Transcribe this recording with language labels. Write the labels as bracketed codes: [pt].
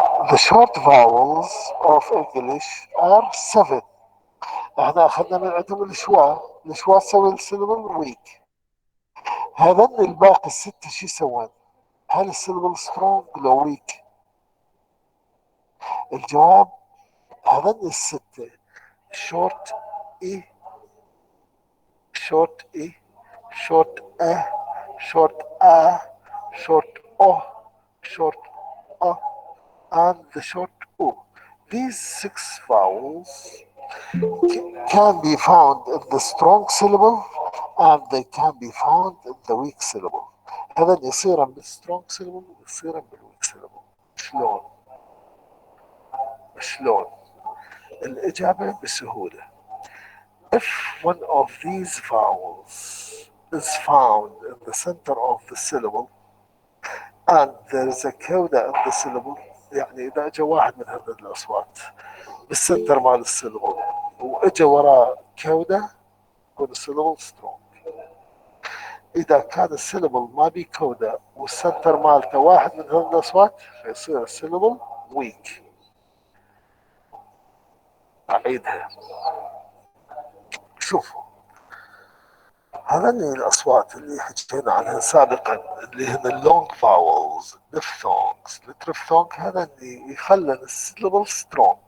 [en] The short vowels of English are 7. [ar] احنا اخذنا من عندهم الشوا تسوي السيلبل ويك. هذن الباقي الستة شو يسوون؟ هل السيلبل سترونج لو ويك؟ الجواب هذن الستة short اي، short اي، short short short o، [en] short a and the short o. These 6 vowels can be found in the strong syllable and they can be found in the weak syllable. [ar] هذا يصير بالstrong syllable ويصير بالweak syllable. شلون؟ الإجابة بسهولة. [en] If one of these vowels is found in the center of the syllable and there is a coda in the syllable، [ar] يعني إذا أجى واحد من هذه الأصوات بالسنتر مال السيلبل وإجى وراه كودا، يكون السيلبل سترونج. إذا كان السيلبل ما بيه كودا والسنتر مالته واحد من هذه الأصوات فيصير السيلبل ويك. أعيدها. شوفوا، هذني الأصوات اللي حكينا عنها سابقا اللي هن اللونج فاولز، الدفثونجز، الترفثونج، هذني يخلن السيلبل سترونج.